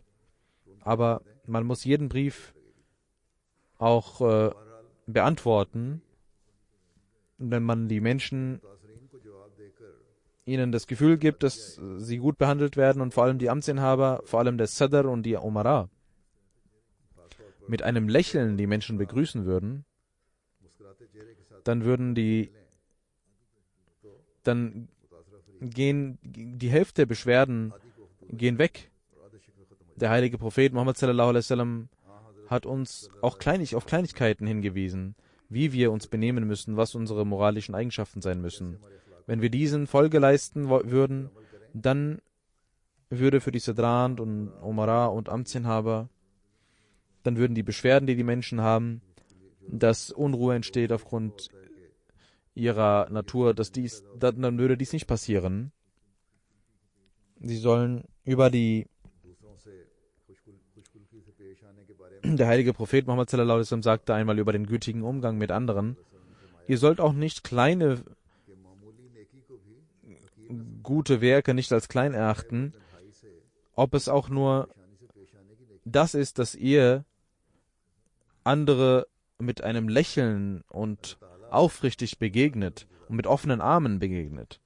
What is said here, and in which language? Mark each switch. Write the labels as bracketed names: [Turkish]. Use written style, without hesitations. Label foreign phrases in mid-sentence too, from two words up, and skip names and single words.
[German] Aber man muss jeden Brief auch beantworten, wenn man die Menschen ihnen das Gefühl gibt, dass sie gut behandelt werden und vor allem die Amtsinhaber, vor allem der Sadr und die Umara, mit einem Lächeln die Menschen begrüßen würden, dann gehen die Hälfte der Beschwerden gehen weg. Der heilige Prophet Muhammad [Arabic] صلى الله عليه وسلم [German] hat uns auch auf Kleinigkeiten hingewiesen, wie wir uns benehmen müssen, was unsere moralischen Eigenschaften sein müssen. Wenn wir diesen Folge leisten würden, dann würde für die Sadran und Umara und Amtsinhaber, dann würden die Beschwerden, die die Menschen haben, dass Unruhe entsteht aufgrund ihrer Natur, dann würde dies nicht passieren. Sie sollen der heilige Prophet Muhammad [Arabic] صلى الله عليه وسلم [German] sagte einmal über den gütigen Umgang mit anderen, ihr sollt auch nicht kleine gute Werke nicht als klein erachten, ob es auch nur das ist, dass ihr andere mit einem Lächeln und aufrichtig begegnet und mit offenen Armen begegnet.